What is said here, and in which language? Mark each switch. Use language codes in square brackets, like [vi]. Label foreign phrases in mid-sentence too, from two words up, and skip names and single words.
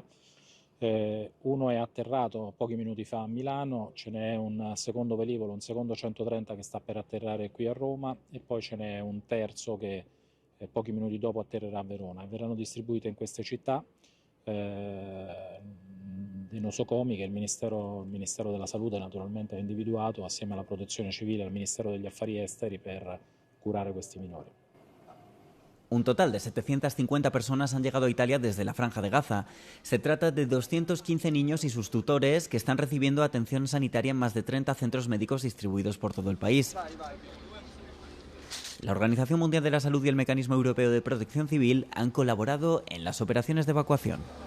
[it] Uno è atterrato pochi minuti fa a Milano, ce n'è un secondo velivolo, un secondo 130 che sta per atterrare qui a Roma e poi ce n'è un terzo che pochi minuti dopo atterrerà a Verona. Verranno distribuite in queste città dei nosocomi che il Ministero della Salute naturalmente ha individuato assieme alla Protezione Civile e al Ministero degli Affari Esteri per curare questi minori. [es] Un total de 750 personas han llegado a Italia desde la Franja de Gaza. Se trata de 215 niños y sus tutores que están recibiendo atención sanitaria en más de 30 centros médicos distribuidos por todo el país. La Organización Mundial de la Salud y el Mecanismo Europeo de Protección Civil han colaborado en las operaciones de evacuación.